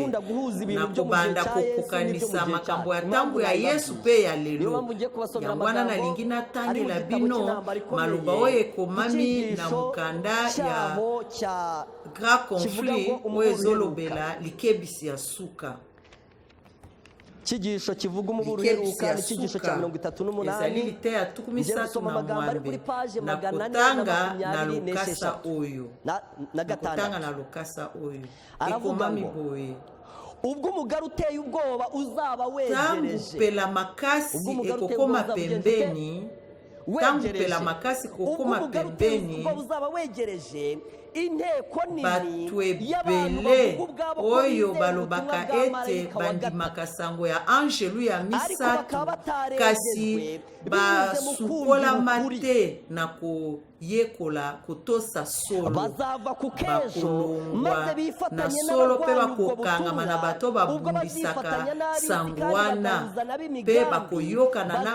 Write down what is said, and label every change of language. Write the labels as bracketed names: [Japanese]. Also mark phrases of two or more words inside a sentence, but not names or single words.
[Lingala] Na kobanda kokokanisa makambo ya tango ya Yesu pe ya lelo. Yango wana nalingi natangela bino maloba oyo ekomami na mukanda ya Grand Conflit oyo ezolobela likebisi ya suka. [Kinyarwanda] icyigisho kivuga umuburo uheruka ni icyigisho cya 38 ngiye gusoma amagambo ari kuri paje 426 aravuga ngo ubwo umugari uteye ubwoba uzaba wegereje [Lingala] pela makasi ekokoma pembeni tangu pela makasi kokoma pembeni [Kinyarwanda] uzaba wegereje inteko nini [Lingala] batu ebele oyo balobaka ete bandimaka sango ya angelu ya misato kasi basukolama te na koyekola kotosa solo bakolongwa na solo mpe bakokangama na bato babumbisaka sango wana mpe bakoyokana na